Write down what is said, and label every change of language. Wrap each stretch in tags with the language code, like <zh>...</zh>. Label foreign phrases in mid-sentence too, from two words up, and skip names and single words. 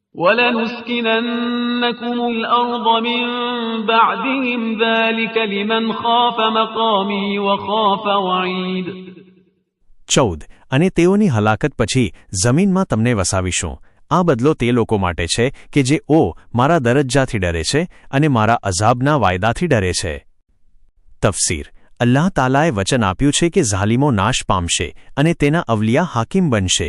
<ar>وَلَنُسْكِنَنَّكُمُ الْأَرْضَ مِنْ بَعْدِهِمْ ذَلِكَ لِمَنْ خَافَ مَقَامِي وَخَافَ وَعِيدِ</ar> <gu>14 અને તેઓની હલાકત પછી જમીનમાં તમને વસાવીશું. આ બદલો તે લોકો માટે છે કે જે મારા દરજ્જાથી ડરે છે અને મારા અઝાબના વાયદાથી ડરે છે. તફસીર અલ્લાહ તાલાએ વચન આપ્યું છે કે ઝાલિમો નાશ પામશે અને તેના અવલિયા હાકિમ બનશે.</gu>